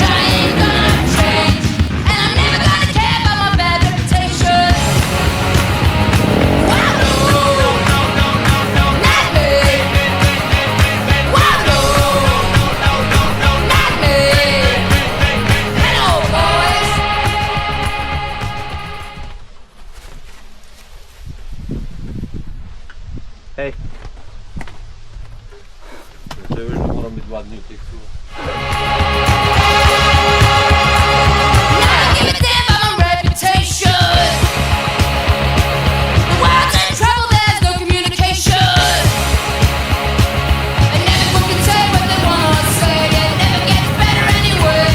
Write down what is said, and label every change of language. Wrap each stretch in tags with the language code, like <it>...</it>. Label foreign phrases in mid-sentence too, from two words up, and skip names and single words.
<en>I ain't gonna change. And I'm never gonna care about my bad reputation. Wow, no, no, no, no, no, no, not me. Wow, no, no, no, no, no, not me. Hello, boys.</en> <sl>Hej. Če veš, da moram biti 2 dni v teh tu.</sl> <en>I don't give a damn about my reputation. The world's in trouble, there's no communication. And everyone can say what they want to say, it never gets better anyway.</en>